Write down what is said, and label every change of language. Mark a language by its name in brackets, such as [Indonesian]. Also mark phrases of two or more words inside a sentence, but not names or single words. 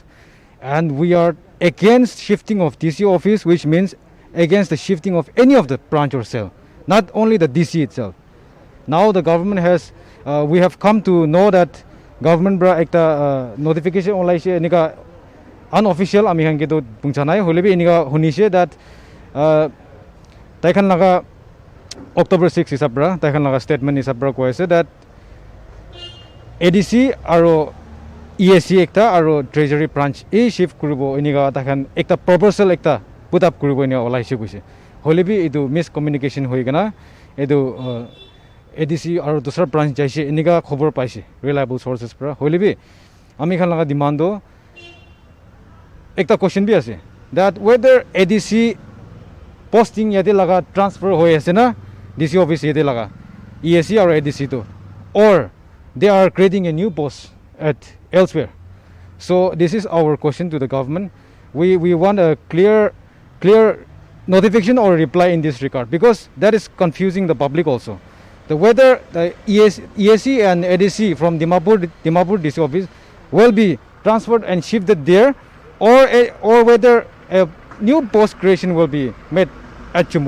[English] And we are against shifting of DC office, which means against the shifting of any of the branch or cell, not only the DC itself. Now the government has, we have come to know that government [Naga Pidgin] bra ekta notification online she nika unofficial ami han ke to pungchanai holebi inika hunise that taikan laga October 6 isabra taikan laga statement isabra koise that ADC aro EAC ekta aro treasury branch e shift kuribo iniga takhan ekta proposal ekta put up kuribo ina olaise koise holebi edu miscommunication hoi gana edu ADC aro dusra branch jaise iniga khobor paise reliable sources pra holebi ami khan laga demand do ekta question bi ase [English] that whether [Naga Pidgin] ADC posting yate laga transfer hoi ase na DC office yate laga EAC or ADC to, [English] or they are creating a new post at elsewhere. So this is our question to the government. We want a clear notification or reply in this regard, because that is confusing the public also. Whether the EAC and ADC from Dimapur DC office will be transferred and shifted there, or whether a new post creation will be made at Chumu.